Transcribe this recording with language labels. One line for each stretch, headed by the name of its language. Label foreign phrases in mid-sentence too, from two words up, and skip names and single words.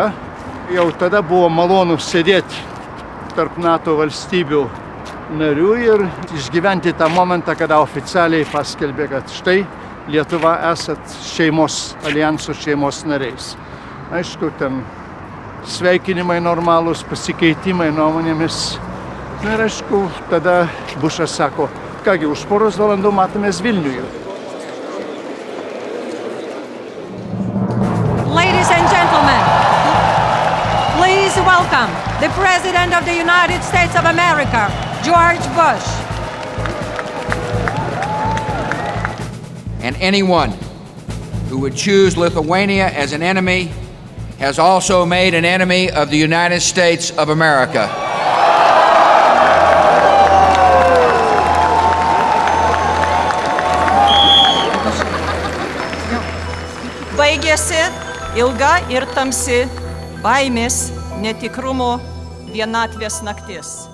Lithuanian: Jau tada buvo malonu sėdėti tarp NATO valstybių narių ir išgyventi tą momentą, kada oficialiai paskelbė, kad štai Lietuva esat šeimos, alijanso šeimos nariais. Aišku, ten sveikinimai normalūs, pasikeitimai nuomonėmis. Ir aišku, tada Bušas sako, kągi, už poros valandų matomės Vilniuje.
English: Ladies and gentlemen, please welcome the President of the United States of America, George Bush. And anyone who would choose Lithuania as an enemy has also made an enemy of the United States of America.
Lithuanian: Baigėsi ilga ir tamsi baimės, netikrumo, vienatvės naktis.